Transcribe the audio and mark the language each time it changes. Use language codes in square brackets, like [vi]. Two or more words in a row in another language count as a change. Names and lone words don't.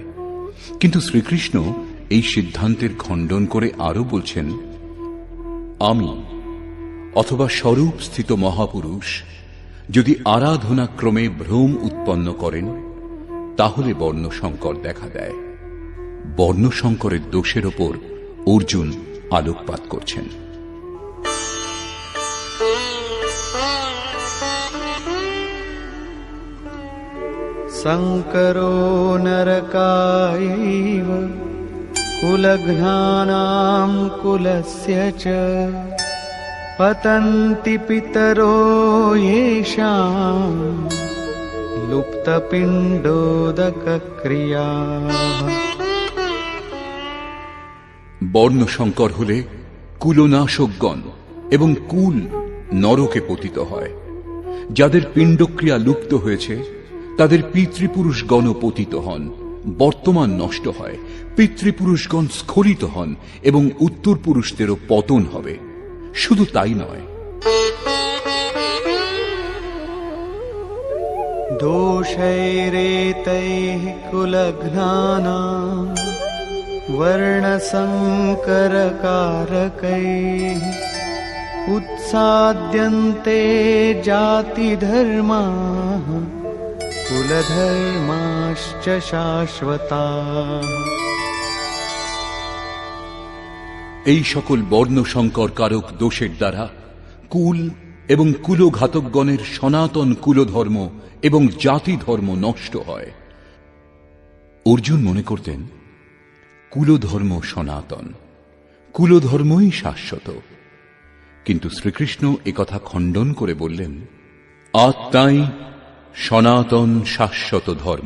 [bn] কিন্তু শ্রীকৃষ্ণ এই সিদ্ধান্তের খণ্ডন করে আরো বলছেন, আমি অথবা স্বরূপ স্থিত মহাপুরুষ যদি আরাধনা ক্রমে ভ্রম উৎপন্ন করেন, তাহলে বর্ণ সংকর দেখা দেয়। বর্ণ সংকরের দোষের ওপর অর্জুন আলোকপাত করছেন। [sa] संकरो नरकायैव कुलघ्नानां कुलस्य च पतन्ति पितरो येषाम् लुप्तपिण्डोदकक्रियाः। [bn] বর্ণ সংকর হলে কুলনাশকগণ এবং কুল নরকে পতিত হয়। যাদের পিণ্ডক্রিয়া লুপ্ত হয়েছে তাদের পিতৃপুরুষগণ পতিত হন, বর্তমান নষ্ট হয়, পিতৃপুরুষগণ স্খলিত হন এবং উত্তর পুরুষদেরও পতন হবে। শুধু তাই নয়, [sa] दोषैरेतैः कुलघ्नानाम् वर्णसङ्करकारकैः उत्साद्यन्ते जातिधर्माः कुलधर्माश्च शाश्वताः। [bn] এই সকল বর্ণ সংকর কারক দোষের দ্বারা কুল এবং কুলঘাতকগণের সনাতন কুলধর্ম এবং জাতি ধর্ম নষ্ট হয়। অর্জুন মনে করতেন কুলধর্ম সনাতন, কুলধর্মই শাশ্বত, কিন্তু শ্রীকৃষ্ণ একথা খণ্ডন করে বললেন, আত্মাই সনাতন শাশ্বত ধর্ম।